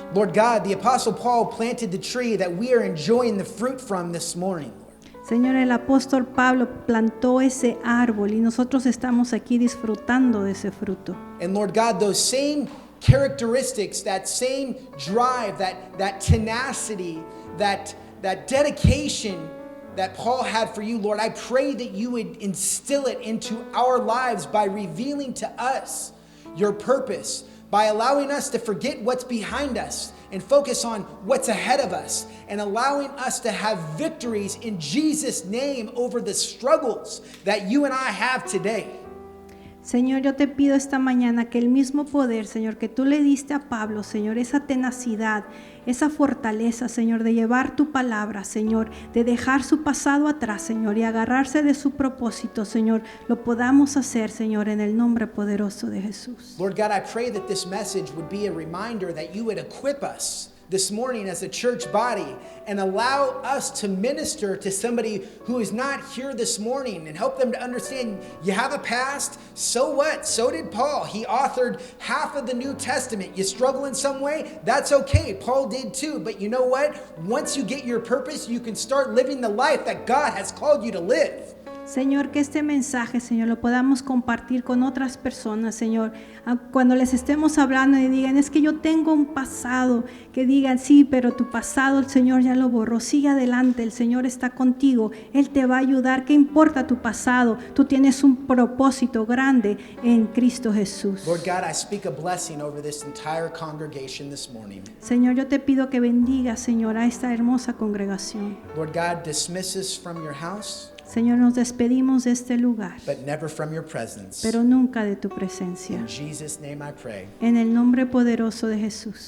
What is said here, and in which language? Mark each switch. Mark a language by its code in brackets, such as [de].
[en] Lord God, the Apostle Paul planted the tree that we are enjoying the fruit from this morning. [es] Señor, el apóstol Pablo plantó ese árbol y nosotros estamos aquí disfrutando de ese fruto. [en] And Lord God, those same characteristics, that same drive, that tenacity, that dedication that Paul had for you, Lord, I pray that you would instill it into our lives by revealing to us your purpose, by allowing us to forget what's behind us and focus on what's ahead of us, and allowing us to have victories in Jesus' name over the struggles that you and I have today. [es] Señor, yo te pido esta mañana que el mismo poder, Señor, que tú le diste a Pablo, Señor, esa tenacidad, esa fortaleza, Señor, de llevar tu palabra, Señor, de dejar su pasado atrás, Señor, y agarrarse de su propósito, Señor, lo podamos hacer, Señor, en el nombre poderoso de Jesús. [en] Lord God, I pray that this message would be a reminder that you would equip us this morning as a church body and allow us to minister to somebody who is not here this morning and help them to understand you have a past, so what? So did Paul. He authored half of the New Testament. You struggle in some way? That's okay. Paul did too. But you know what? Once you get your purpose, you can start living the life that God has called you to live. [es] Señor, que este mensaje, Señor, lo podamos compartir con otras personas, Señor. Cuando les estemos hablando y digan, es que yo tengo un pasado, que digan, sí, pero tu pasado el Señor ya lo borró. Sigue adelante, el Señor está contigo. Él te va a ayudar. ¿Qué importa tu pasado? Tú tienes un propósito grande en Cristo Jesús. [en] Lord God, I speak a blessing over this entire congregation this morning. [es] Señor, yo te pido que bendiga, Señor, a esta hermosa congregación. [en] Lord God, dismiss us from your house, [es] Señor, nos despedimos de este lugar, [en] but never from your presence. [es] pero nunca de tu presencia. [en] In Jesus' name I pray. [es] En el nombre poderoso de Jesús.